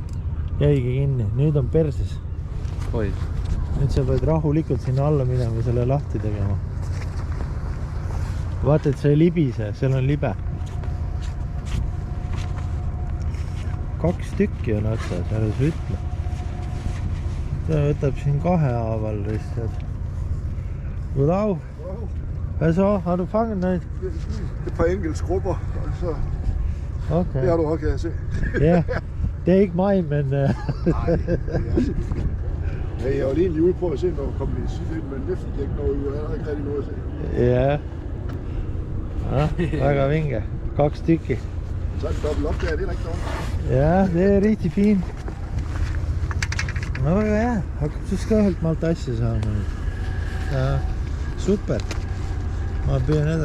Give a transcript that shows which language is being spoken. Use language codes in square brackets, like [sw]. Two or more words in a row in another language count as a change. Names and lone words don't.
[et] Jäigi kinni, nüüd on perses. Nüüd sa pead rahulikult sinna alla minema, selle lahti tegema. Vaata, et see ei libise, seal on libe. 2 tükki on otsas, ära sa ütle. Ta võtab siin 2 haaval lihtsalt. [da] Goddag. Hvad så? Har du fanget noget? Et par enkelte skrubber, og så okay. Det har du også, kan jeg se. Ja, det er ikke mig, men... Nej, jeg var lige ude på at se, når jeg kom i siden, men det fik jeg ikke noget ud. Jeg har ikke rigtig noget at se. [et] Ja. Ja, väga vinge. 2 tykki. [da] Så er det dobbelt op der, det er rigtig dårligt. Ja, det er rigtig fint. [et] No väga hea, hakkab siis ka ühelt maalt asja saama. Ja, super. Ma püüan edasi.